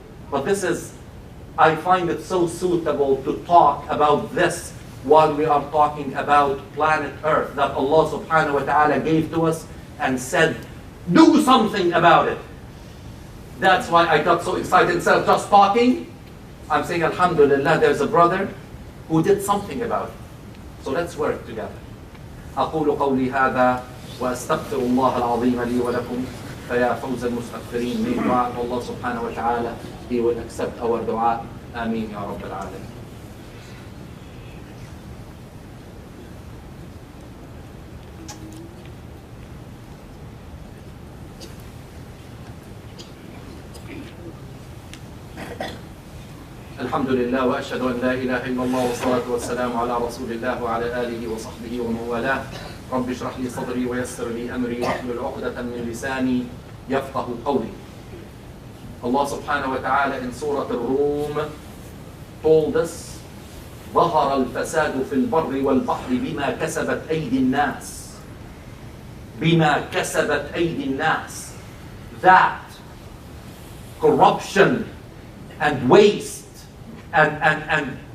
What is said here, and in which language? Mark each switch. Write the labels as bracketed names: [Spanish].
[English] But this is, I find it so suitable to talk about this while we are talking about planet Earth that Allah subhanahu wa ta'ala gave to us and said, do something about it. That's why I got so excited. Instead of just talking, I'm saying, Alhamdulillah, there's a brother who did something about it. So let's work together. [Arabic] أقول قولي هذا وأستغفر الله العظيم لي ولكم فيا فوز المستغفرين. [English] May dua of Allah subhanahu wa ta'ala, He will accept our dua. [Arabic] Ameen ya Rabb al-Alamin. الحمد لله وأشهد أن لا إله إلا الله والصلاة والسلام على رسول الله وعلى آله وصحبه ومن والاه. رب اشرح لي صدري ويسر لي أمري واحلل عقدة من لساني يفقه قولي. [English] Allah subhanahu wa ta'ala in Surah Al-Rum told us, [Arabic] ظهر الفساد في البر والبحر بما كسبت أيدي الناس. بما كسبت أيدي الناس. [English] That corruption and waste and